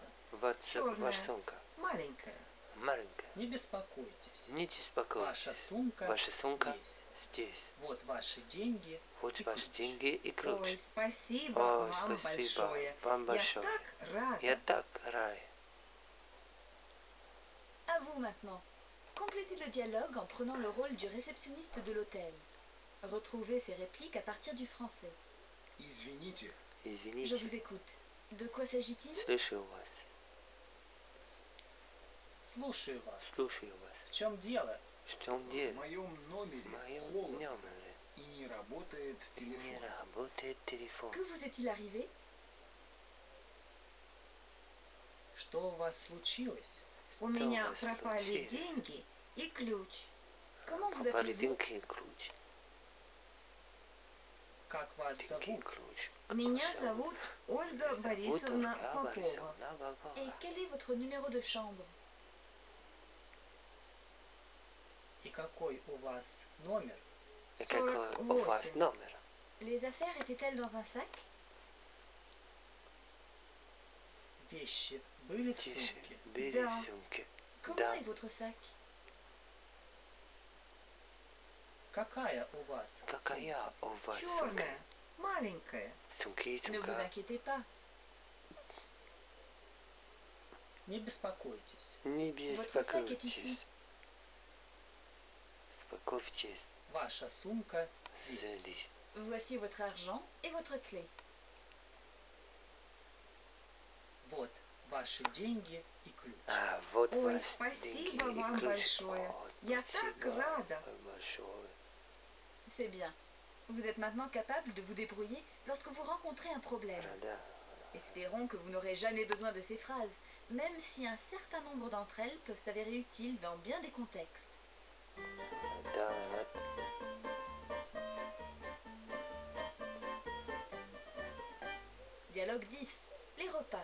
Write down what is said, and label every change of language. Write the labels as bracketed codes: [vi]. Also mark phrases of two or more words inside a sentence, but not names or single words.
[ru] Чёрная. Ваша сумка. маленькая. Маленькая. Не беспокойтесь. Не беспокойтесь. Ваша сумка Ваша сумка здесь. здесь. Вот ваши деньги Вот и ваши ключ. деньги и ключ. Ой, спасибо Ой, вам спасибо большое. вам большое. Я так рада. Я так рад. [fr] À vous maintenant. Complétez le dialogue en prenant le rôle du réceptionniste de l'hôtel. Retrouvez ces répliques à partir du français. [ru] Извините, [fr] Je [ru] Извините. [fr] vous écoute. De quoi s'agit-il? [ru] Слушаю вас. Слушаю вас. Слушаю вас. В чем дело? В чем в дело? моем В номере моем холодно номере и не работает не телефон. работает телефон. [fr] Que vous est-il arrivé? [ru] Что у вас случилось? У меня вас пропали случилось? деньги и ключ. [fr] Comment vous [ru] Пропали [fr] appelez-vous? [ru] деньги и ключ. Как вас Деньги и зовут? ключ. Меня Как вас зовут Ольга Зовут Борисовна Ольга Попова. Борисовна Попова. [fr] Et quel est votre numéro de chambre? [ru] И какой у вас номер? И какой у вас 48. номер? [fr] Les affaires étaient-elles dans un sac? [ru] Вещи были в Тише. сумке? Бери Да. в сумке. [fr] Comment [ru] Да. [fr] est votre sac? [ru] Какая у вас Какая сумка? у вас сумка? Черная, маленькая. Сумки и [fr] Ne vous [ru] сумка. [fr] inquiétez pas. [ru] Не беспокойтесь. Не [fr] Votre sac est ici. [ru] беспокойтесь. Успокойтесь. Ваша сумка здесь. Здесь. [fr] Voici votre argent et votre clé. [ru] Вот ваши деньги и ключ. Вот Ой, ваши деньги спасибо и вам ключ. большое. О, Я так спасибо рада. вам большое. [fr] C'est bien. Vous êtes maintenant capable de vous débrouiller lorsque vous rencontrez un problème. [ru] Да. [fr] Espérons que vous n'aurez jamais besoin de ces phrases, même si un certain nombre d'entre elles peuvent s'avérer utiles dans bien des contextes. [ru] Да. [fr] Dialogue 10. Les repas.